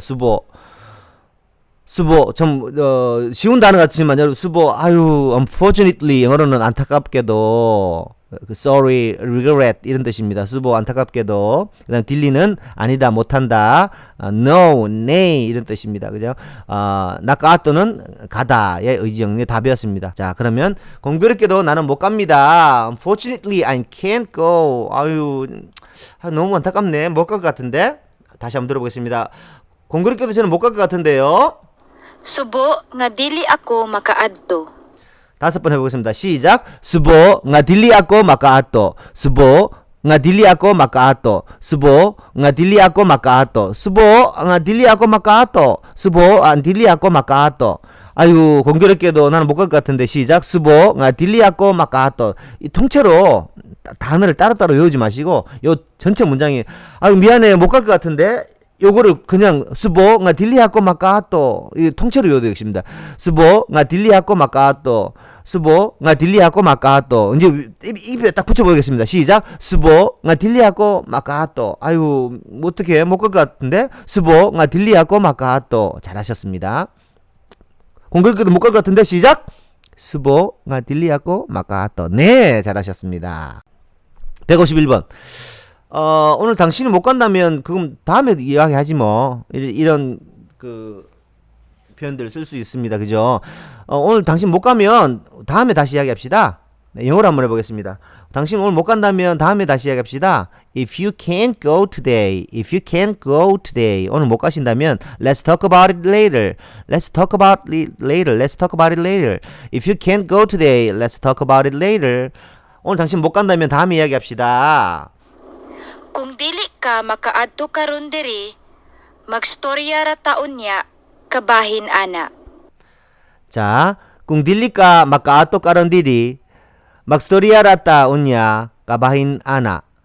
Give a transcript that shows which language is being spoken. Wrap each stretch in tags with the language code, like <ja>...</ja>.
<ko>수보 좀 쉬운 단어 같지만 여러분 수보 unfortunately 영어로는 안타깝게도 sorry, regret 이런 뜻입니다. 수보 안타깝게도. 그다음 딜리는 아니다, 못한다. no, nay 이런 뜻입니다. 그죠? 나카토는 가다의 의지형의 답이었습니다. 자, 그러면 공교롭게도 나는 못 갑니다.</ko> <en>Unfortunately, I can't go.</en> <ko>너무 안타깝네. 못 갈 것 같은데. 다시 한번 들어보겠습니다. 공교롭게도 저는 못 갈 것 같은데요.</ko> <ceb>Subo nga dili ako makaadto.</ceb> <ko>5번 해보겠습니다. 시작.</ko> <ceb>수보 nga dili ako makaadto. 수보 nga dili ako makaadto. 수보 nga dili ako makaadto. 수보 nga dili ako makaadto. 수보 ang dili ako makaadto.</ceb> <ko>아이고 공교롭게도 나는 못 갈 것 같은데 시작.</ko> <ceb>스보 딜리아꼬 마카토.</ceb> <ko>이 통째로 단어를 따로따로 외우지 마시고 요 전체 문장이 아유 미안해 못 갈 것 같은데 요거를 그냥</ko> <ceb>스보 딜리아꼬 마카토</ceb> <ko>이 통째로 외워도 되겠습니다.</ko> <ceb>스보 딜리아꼬 마카토. 스보 딜리아꼬 마카토.</ceb> <ko>이제 입에 딱 붙여보겠습니다. 시작.</ko> <ceb>스보 딜리아꼬 마카토.</ceb> <ko>아유 어떻게 못 갈 것 같은데</ko> <ceb>스보 딜리아꼬 마카토.</ceb> <ko>잘하셨습니다. 공교롭게도 못 갈 것 같은데 시작.</ko> <ceb>스보 딜리아꼬 마카토.</ceb> <ko>네 잘하셨습니다. 151번. 오늘 당신이 못 간다면 그럼 다음에 이야기하지 뭐. 이런 그 표현들을 쓸 수 있습니다. 그죠? 오늘 당신 못 가면 다음에 다시 이야기합시다. 네, 영어로 한번 해보겠습니다. 당신 오늘 못 간다면 다음에 다시 이야기합시다.</ko> <en>If you can't go today, if you can't go today,</en> <ko>오늘 못 가신다면</ko> <en>let's talk about it later. Let's talk about it later. Let's talk about it later. If you can't go today, let's talk about it later.</en> <ko>오늘 당신 못 간다면 다음에 이야기합시다.</ko> <ceb>Kung dili ka makaadto karon diri, magstorya ra taon niya, kabahin ana. 자, kung dili ka makaato karon diri, magstoria rata unya kabahin ana.</ceb>